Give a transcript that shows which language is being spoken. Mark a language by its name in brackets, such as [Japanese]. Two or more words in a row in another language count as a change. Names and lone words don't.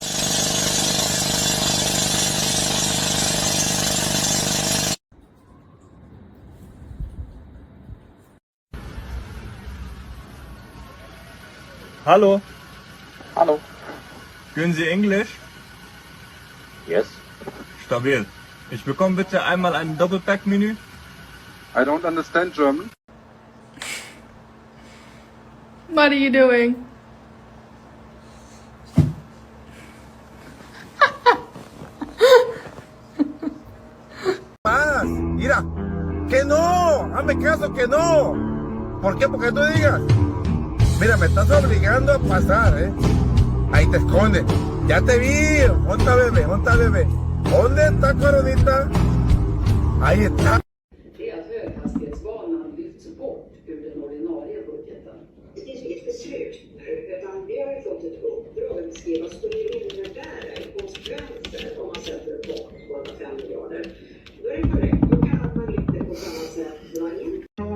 [German] Hallo, Hallo. können Sie Englisch? [English] Yes. [German] Stabil. Ich bekomme bitte einmal ein Doppelpack-Menü. [English] I don't understand German. What are you doing? [Spanish] Más, mira, que no, hazme caso que no. ¿Por qué? Porque tú digas, mira, me estás obligando a pasar, Ahí te escondes. Ya te vi. ¿Dónde está bebé? ¿Dónde está bebé? ¿Dónde está coronita? Ahí está. [Swedish] Det är att höghastighetsbanan lyfts bort ur den ordinarie budgeten. Det är inget beslut, utan vi har fått ett uppdrag att beskriva vad skulle det innebära i konsekvenser om man sätter ett tak på 5 miljarder. Då är det korrekt, då kan man inte på samma sätt dra in.